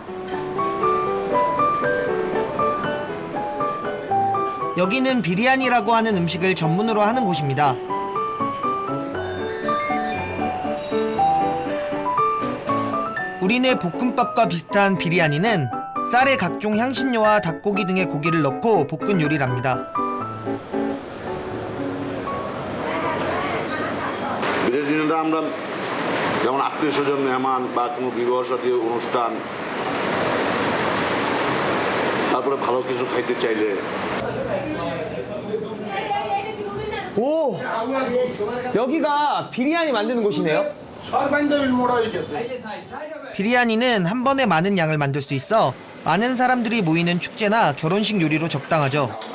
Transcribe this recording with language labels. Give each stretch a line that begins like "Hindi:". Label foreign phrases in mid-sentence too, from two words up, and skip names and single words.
Korean: 여기는 비리안이라고 하는 음식을 전문으로 하는 곳입니다. 우리네 볶음밥과 비슷한 비리아니는 쌀에 각종 향신료와 닭고기 등의 고기를 넣고 볶은 요리랍니다.
Bangla: বিরিয়ানিটা আমরা যেমন আত্মীয় স্বজন মেহমান বা কোনো বিবাহ সাথী অনুষ্ঠান তারপরে ভালো কিছু খাইতে চাইলে
Korean: 오 여기가 비리안이 만드는 곳이네요. 비리아니는 한 번에 많은 양을 만들 수 있어 많은 사람들이 모이는 축제나 결혼식 요리로 적당하죠.